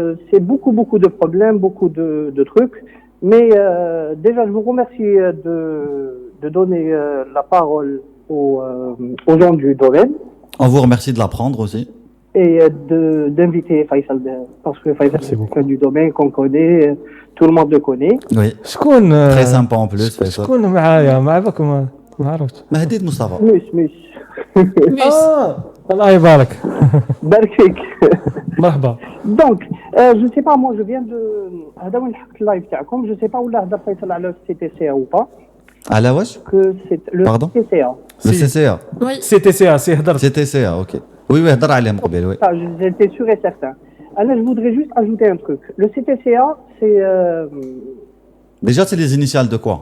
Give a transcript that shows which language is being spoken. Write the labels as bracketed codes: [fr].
[fr] C'est beaucoup de problèmes, beaucoup de trucs. Mais déjà, je vous remercie de donner la parole aux gens du domaine. On vous remercie de l'apprendre aussi. Et d'inviter Faisal, parce que Faisal Merci c'est beaucoup. quelqu'un du domaine qu'on connaît, tout le monde le connaît. Oui. [ar] شكون [fr] Très sympa en plus. Faisal. [ar] شكون معايا مع بالكم ما عرفتش Mahdid Mustafa. Mus. الله يبارك Barfik. مرحبا [fr] Donc, je sais pas, moi je viens de. [ar] هذا وين حكيت اللايف تاعكم, [fr] je sais pas [ar] ولا هضر فيصل على CTCA [fr] ou pas. [ar] على واش؟ [fr] Que c'est le Pardon? CTCA. Le Si. CCA. Oui. [ar] CTCA سي هضرت [fr] CTCA, ok. Oui, oui, [ar] هضر عليهم قبل, [fr] oui. Ça, j'étais sûr et certain. Alors, je voudrais juste ajouter un truc. Le CTCA, c'est. Déjà, c'est les initiales de quoi?